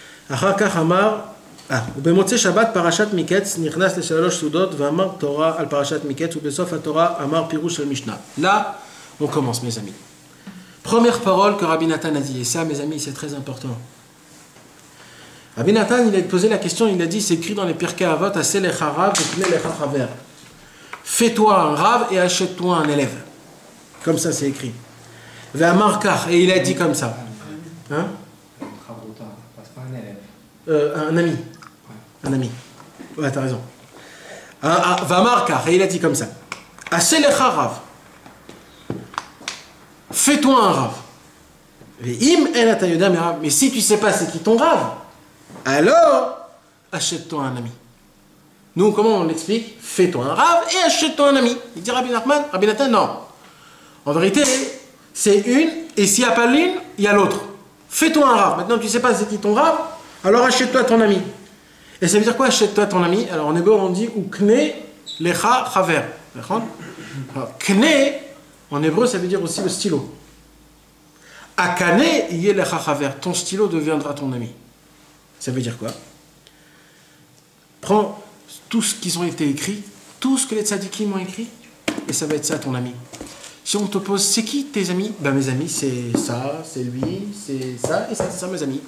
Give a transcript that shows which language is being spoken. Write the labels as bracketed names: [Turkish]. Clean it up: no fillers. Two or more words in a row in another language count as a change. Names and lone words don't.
[Hebrew] אחר כך אמר, ובמוצאי שבת פרשת מקץ נכנס לשלוש סעודות ואמר תורה על פרשת מקץ ובסוף התורה אמר פירוש של משנה. [French] Là, on commence mes amis. Première parole que Rabbi Nathan a dit, et ça mes amis c'est très important. Rabbi Nathan il a posé la question, il a dit, c'est écrit dans les Pirkei Avot, [Hebrew] עשה לך רב וקנה לך חבר. [French] Fais-toi un rave et achète-toi un élève. Comme ça c'est écrit. [Hebrew] ואמר כך, [French] et il a dit comme ça. Hein? Un ami. Un ami. Ouais, t'as raison. [Hebrew] ואמר כך, [French] et il a dit comme ça. [Hebrew] עשה לך רב. [French] Fais-toi un rave. Mais si tu ne sais pas c'est qui ton rave, alors achète-toi un ami. Nous, comment on l'explique? Fais-toi un rave et achète-toi un ami. Il dit Rabbi Nathan, non. En vérité, c'est une, et s'il n'y a pas l'une, il y a l'autre. Fais-toi un rave. Maintenant, tu ne sais pas c'est qui ton rave, alors achète-toi ton ami. Et ça veut dire quoi, achète-toi ton ami? Alors en hébreu, on dit [Hebrew] וקנה לך חבר. [French] Kne, en hébreu, ça veut dire aussi le stylo. [Hebrew] הקנה יהיה לך חבר. [French] Ton stylo deviendra ton ami. Ça veut dire quoi? Prends tout ce qu'ils ont été écrits, tout ce que les tzadikim ont écrit, et ça va être ça ton ami. Si on te pose, c'est qui tes amis? Ben mes amis, c'est ça, c'est lui, c'est ça, et ça, c'est ça mes amis.